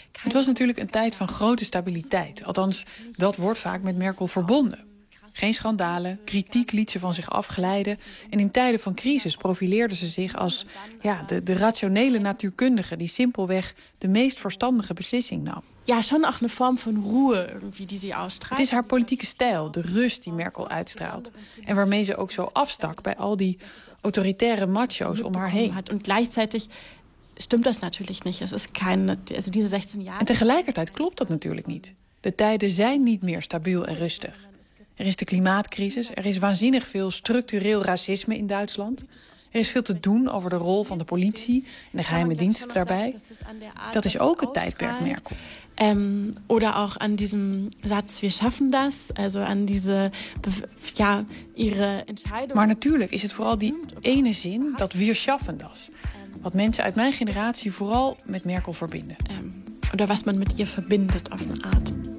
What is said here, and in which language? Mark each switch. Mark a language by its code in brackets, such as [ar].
[nl] Het was natuurlijk een tijd van grote stabiliteit. Althans, dat wordt vaak met Merkel verbonden. Geen schandalen, kritiek liet ze van zich afglijden. En in tijden van crisis profileerde ze zich als ja, de rationele natuurkundige die simpelweg de meest verstandige beslissing nam. [de] Ja, schon auch eine Form von Ruhe irgendwie, die sie ausstrahlt. [nl] Het is haar politieke stijl, de rust die Merkel uitstraalt. En waarmee ze ook zo afstak bij al die autoritaire macho's om haar heen. [de] En gleichzeitig stimmt das natürlich nicht. Es ist keine, also diese 16 Jahre. [nl] En tegelijkertijd klopt dat natuurlijk niet. De tijden zijn niet meer stabiel en rustig. Er is de klimaatcrisis, er is waanzinnig veel structureel racisme in Duitsland. Er is veel te doen over de rol van de politie en de geheime diensten daarbij. Dat is ook het tijdperk Merkel. [de] Oder auch an diesem Satz, wir schaffen das, also an diese, ja, ihre Entscheidung. [nl] Maar natuurlijk is het vooral die ene zin, dat [de] wir schaffen das. [nl] Wat mensen uit mijn generatie vooral met Merkel verbinden. [de] Oder was man mit ihr verbindet auf eine Art.